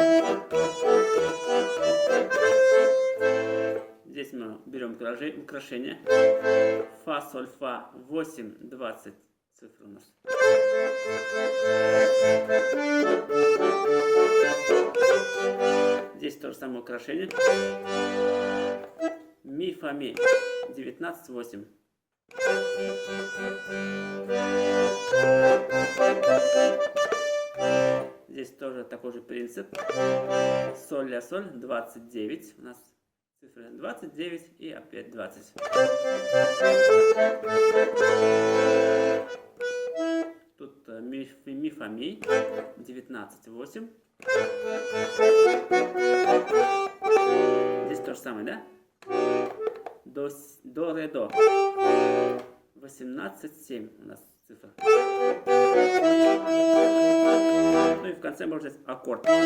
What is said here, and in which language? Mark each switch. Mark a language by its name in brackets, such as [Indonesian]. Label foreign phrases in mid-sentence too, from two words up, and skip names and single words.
[Russian] Здесь мы берем украшение. Фа, соль, фа, 8, 20 цифр у нас. Здесь то же самое украшение. Ми, фа, ми, 19, 8. Здесь тоже такой же принцип. Соль, ля, соль, 29. У нас цифры 29 и опять 20. Тут ми, фа, ми, 19, 8. Здесь то же самое, да? До, ре, до. 18, 7 у нас цифра. Ну и в конце можно взять аккорд.